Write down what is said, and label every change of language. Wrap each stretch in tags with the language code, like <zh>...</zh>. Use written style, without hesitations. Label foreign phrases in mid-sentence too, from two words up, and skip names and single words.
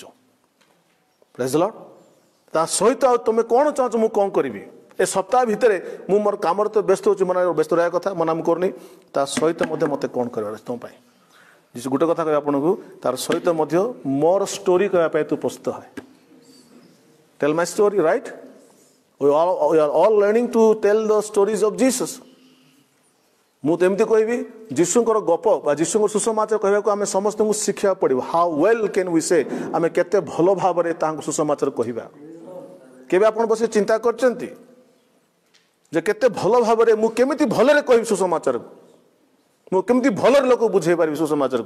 <en>Praise the Lord.</en> <or>ତା ସହିତ ଆଉ ତୁମେ କ'ଣ ଚାହୁଁଛ ମୁଁ କ'ଣ କରିବି? ଏ ସପ୍ତାହ ଭିତରେ ମୁଁ ମୋର କାମରେ ତ ବ୍ୟସ୍ତ ହେଉଛି, ମାନେ ବ୍ୟସ୍ତ ରହିବା କଥା, ମନା ମୁଁ କରୁନି। ତା ସହିତ ମଧ୍ୟ ମୋତେ କ'ଣ କରିବାର ଅଛି ତୁମ ପାଇଁ? ଯୀଶୁ ଗୋଟେ କଥା କହିବେ ଆପଣଙ୍କୁ, ତାର ସହିତ ମଧ୍ୟ ମୋର ଷ୍ଟୋରି କହିବା ପାଇଁ ତୁ ପ୍ରସ୍ତୁତ ହେ।</or> <en>Tell my story, right? We are all learning to tell the stories of Jesus.</en> <or>ମୁଁ ତ ଏମିତି କହିବି, ଯୀଶୁଙ୍କର ଗପ ବା ଯୀଶୁଙ୍କର ସୁସମାଚାର କହିବାକୁ ଆମେ ସମସ୍ତଙ୍କୁ ଶିଖିବାକୁ ପଡ଼ିବ।</or> <en>How well can we say,</en> <or>ଆମେ କେତେ ଭଲ ଭାବରେ ତାଙ୍କୁ ସୁସମାଚାର କହିବା। କେବେ ଆପଣ ବସି ଚିନ୍ତା କରିଛନ୍ତି ଯେ କେତେ ଭଲ ଭାବରେ ମୁଁ କେମିତି ଭଲରେ କହିବି ସୁସମାଚାରକୁ, ମୁଁ କେମିତି ଭଲରେ ଲୋକ ବୁଝେଇ ପାରିବି ସୁସମାଚାରକୁ?</or>